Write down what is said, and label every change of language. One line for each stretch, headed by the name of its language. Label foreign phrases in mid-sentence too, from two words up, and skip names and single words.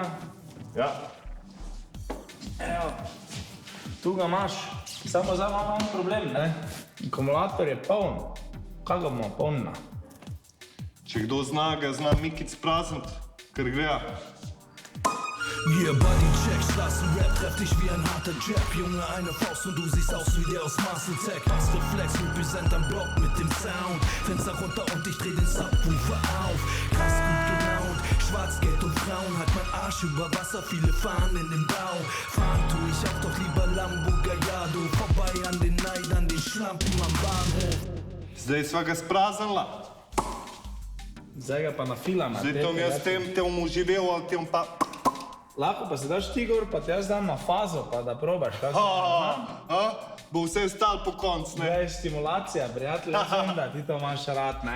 Slovenian: Ja. Evo, tu ga imaš. Samo zdaj imamo en problem, ne? Akumulator je poln. Kaj ga bomo polnila? Če kdo zna, ga zna Mikic prazniti, ker gre.
German: Yeah,
English: Body Check,
German: starksten Rap, treff dich wie ein harter Jab. Junge, eine Faust und du siehst aus wie der aus Mars und Tech. Reflex, represent am Block mit dem Sound. Fenster runter und ich dreh den Subwoofer auf. Krass gut gelaunt, Schwarzgeld und Frauen. Halt mein Arsch über Wasser, viele fahren in den Bau. Fahren tu ich auch doch lieber Lambo Gallardo. Vorbei an den Neidern, den Schlampen am Bahnhof.
Slovenian: Zdaj sva ga spraznila. Zdaj ga pa nafilamo. Zdaj to mi jaz te uživel, ali te pa... Lahko pa se daš ti gor, pa te jaz dam na fazo, pa da probaš. Bo vse stalo po koncu, ne? To je stimulacija, prijatelj, jaz vem, da ti to imaš rad, ne?